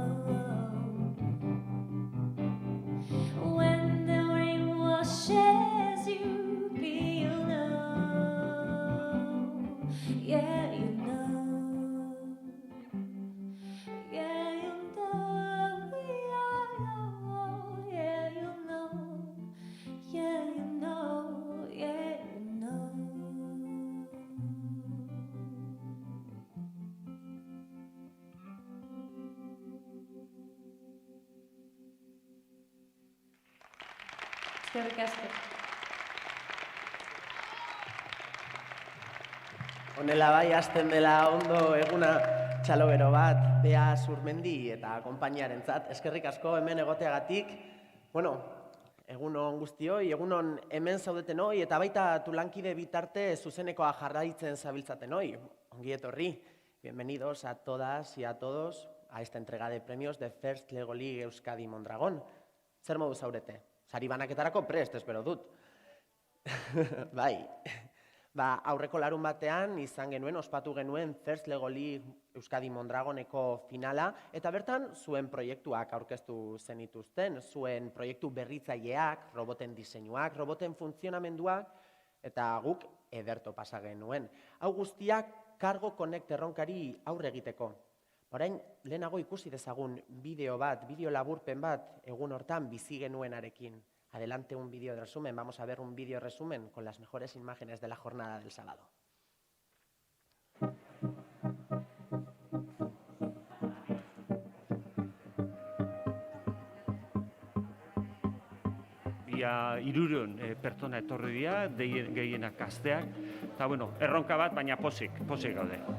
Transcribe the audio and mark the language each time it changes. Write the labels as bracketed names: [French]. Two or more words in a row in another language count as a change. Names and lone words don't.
[English] When the rain washes you, you'll know. Yeah, you know. Yeah, you know. Yeah, you know. Yeah, you know. Yeah, you know. [Basque] Eskerrik asko. Honela bai, hasten dela ondo eguna txalobero bat, Bea Zurmendi eta konpainiarentzat. Eskerrik asko hemen egoteagatik. Bueno, egunon guztioi, egunon hemen zaudetenoi, eta baita tulankide bitarte zuzenekoa jarraitzen zabiltzatenoi. Ongi etorri. [Spanish] Bienvenidos a todas y a todos a esta entrega de premios de First Lego League Euskadi Mondragon. [Basque] Zer modu zaurete? Sari banaketarako prest, espero dut. Bai. Aurreko larun batean izan genuen, ospatu genuen First Lego League Euskadi Mondragoneko finala, eta bertan zuen proiektuak aurkeztu zenituzten, zuen proiektu berritzaileak, roboten diseinuak, roboten funtzionamenduak, eta guk ederto pasa genuen. Hau guztiak Cargo Connect erronkari aurre egiteko. Orain, lehenago ikusi dezagun bideo laburpen bat, egun hortan bizi genuenarekin. [Spanish] Adelante un vídeo de resumen. Vamos a ver un vídeo resumen con las mejores imágenes de la jornada del sábado. [Basque] Ia 300 pertsona etorri dira, gehienak gazteak. Eta, bueno, erronka bat, baina pozik gaude.